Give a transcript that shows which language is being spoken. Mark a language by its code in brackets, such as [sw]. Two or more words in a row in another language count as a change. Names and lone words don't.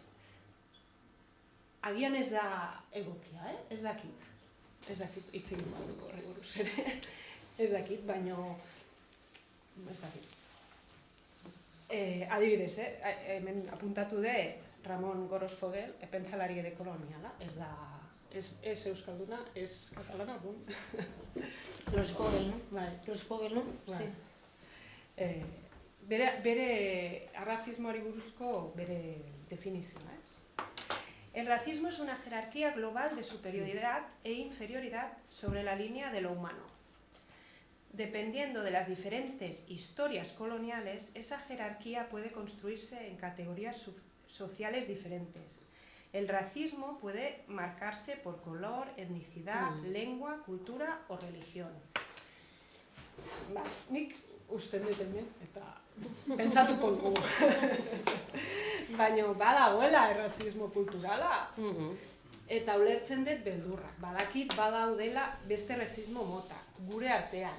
[eu] Agian ez da egokia, ez dakit hitz egin bat dugu horri buruz ere, ez dakit, baina ez dakit. Adibidez, hemen apuntatu dut Ramon Gorosfogel, pentsalari dekoloniala, ez euskalduna, ez katalana, Gorosfogel, no? Gorosfogel, no? [es] Sí. [eu] Bere arrazismoari buruzko bere definizioa, ez? [es] El racismo es una jerarquía global de superioridad e inferioridad sobre la línea de lo humano. Dependiendo de las diferentes historias coloniales, esa jerarquía puede construirse en categorías sociales diferentes. El racismo puede marcarse por color, etnicidad, lengua, cultura o religión. [eu] Nik uste dut hemen, eta pentsatuko dugu. Baina badagoela errazismo kulturala. Eta ulertzen dut beldurrak. Badakit badaudela beste racismo mota, gure artean.